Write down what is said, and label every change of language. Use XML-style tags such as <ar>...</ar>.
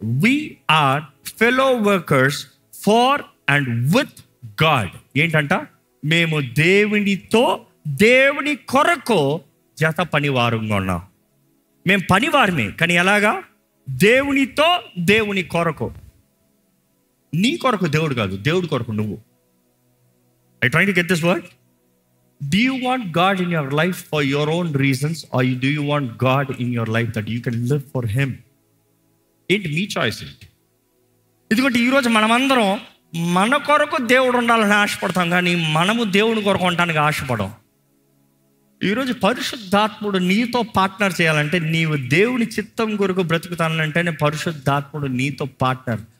<en>we are fellow workers for and with God.</en> <te>ఏంటంట? మేము దేవునితో, దేవుని కొరకు జత పనివారంగా ఉన్నాం. మేము పనివారమే, కానీ ఎలాగా? దేవునితో, దేవుని కొరకు. నీ కొరకు దేవుడు కాదు, దేవుడి కొరకు నువ్వు.</te> <en>I trying to get this word? Do you want God in your life for your own reasons, or do you want God in your life that you can live for Him?</en> <te>ఏంటి మీ choice ఏంటి? ఎందుకంటే ఈరోజు మనమందరం మన కొరకు దేవుడు ఉండాలని ఆశపడతాం, కానీ మనము దేవుని కొరకు ఉండడానికి ఆశపడం. ఈరోజు పరిశుద్ధాత్ముడు నీతో పార్ట్నర్ చేయాలంటే, నీవు దేవుని చిత్తం కొరకు బ్రతుకుతానంటేనే పరిశుద్ధాత్ముడు నీతో పార్ట్నర్.</te>